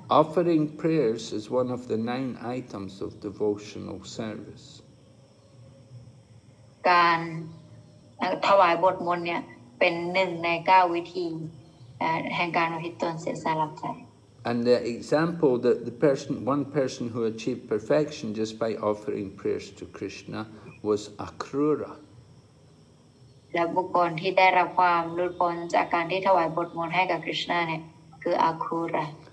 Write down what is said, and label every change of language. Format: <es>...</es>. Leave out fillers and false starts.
<en>Offering prayers is one of the 9 items of devotional service.</en> <th>การถวายบทมนต์เนี่ยเป็น1 ใน 9 วิธีแห่งการอุทิศตนเสียสละใจ</th> <en>And the example that one person who achieved perfection just by offering prayers to Krishna was Akrura.</en> <th>และบุคคลที่ได้รับความหลุดพ้นจากการที่ถวายบทมนต์ให้กับกฤษณาเนี่ยคืออาคูระ</th>